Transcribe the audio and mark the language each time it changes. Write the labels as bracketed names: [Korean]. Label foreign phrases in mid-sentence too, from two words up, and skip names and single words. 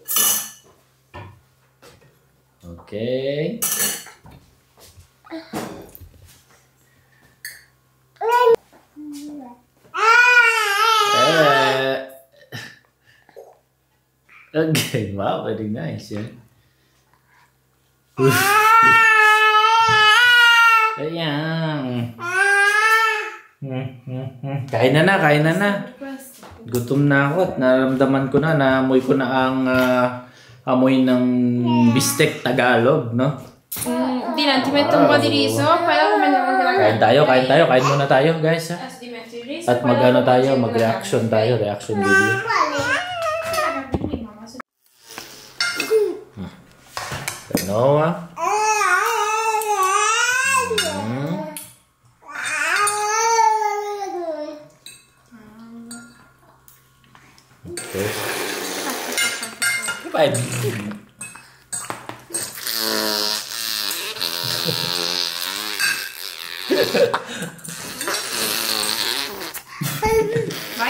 [English] Okay. Okay, wow, very nice, yeah. [Filipino] Ayan. Kain na, kain na. Gutom na ako at naramdaman ko na, naamoy ko na ang amoy ng bistek Tagalog, no? [Italian] Dylan, ti metto un po' di riso, poi dopo mangiamo anche la [Filipino] Kain tayo, kain muna tayo, guys, ha? [Italian] Adesso ti metto il riso. [Filipino] At mag-ano tayo, mag-reaction tayo, [English] reaction video. [Filipino] Noah. Okay. Bye. [Italian] Vai.